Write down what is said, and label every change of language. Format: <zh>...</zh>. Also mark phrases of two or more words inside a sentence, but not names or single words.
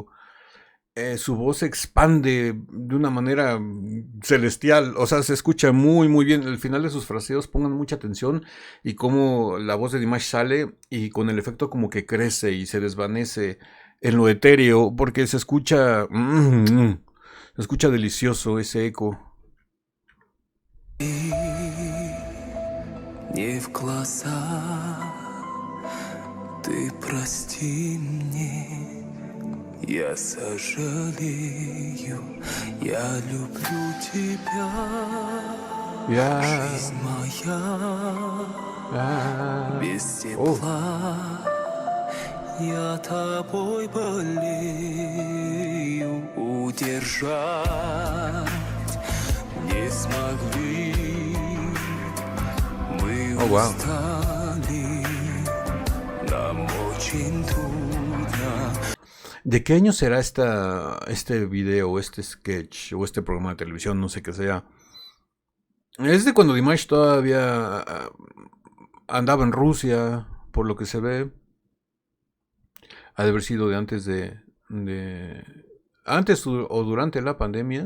<es>Su voz se expande de una manera celestial. O sea, se escucha muy, muy bien. El final de sus fraseos, pongan mucha atención. Y cómo la voz de Dimash sale y con el efecto como que crece y se desvanece en lo etéreo, porque se escucha delicioso ese eco.</es> <ru>Не в глаза, ты прости мне, я сожалею, я люблю тебя, жизнь моя без тепла. Я тобой болею, удержать не смогли. Мы устали, нам очень трудно.</ru> <es>¿De qué año será este video, este sketch o este programa de televisión? No sé qué sea. Es de cuando Dimash todavía andaba en Rusia, por lo que se ve. Ha de haber sido de antes antes o durante la pandemia.</es>